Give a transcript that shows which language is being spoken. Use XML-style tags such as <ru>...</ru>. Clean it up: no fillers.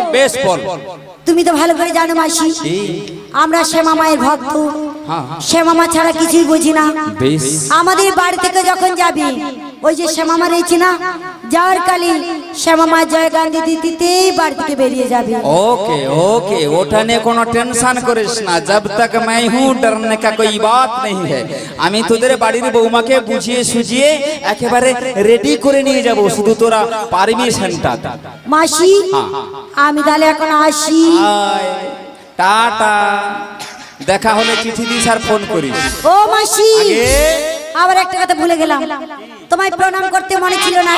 <bn>বেশ বল। তুমি তো ভালো করে জানো মাসি, আমরা শ্যামা মায়ের ভক্ত। শ্যামা মা ছাড়া কিছুই বুঝি না। বেশ। আমাদের বাড়ি থেকে যখন যাবি, ওই যে শ্যামা মা রয়েছে না, যাওয়ার কালে শ্যামা মা জয় গান্ধী দিতেই বাড়ি থেকে বেরিয়ে যাবে।</bn> <hi>ओके ओके,</hi> <bn>ওটা নিয়ে কোনো টেনশন করিস না,</bn> <hi>जब तक मैं हूँ डरने का कोई बात नहीं है।</hi> <bn>আমি তোদের বাড়ির বৌমাকে বুঝিয়ে সুজিয়ে একেবারে রেডি করে নিয়ে যাব, শুধু তোরা পারমিশনটা দে। মাসি আমি তাহলে এখন আসি। টাটা, দেখা হলে চিঠি দিস আর ফোন করিস। ও মাসি, আবার একটা কথা ভুলে গেলাম, তোমায় প্রণাম করতে মনে ছিল না।</bn>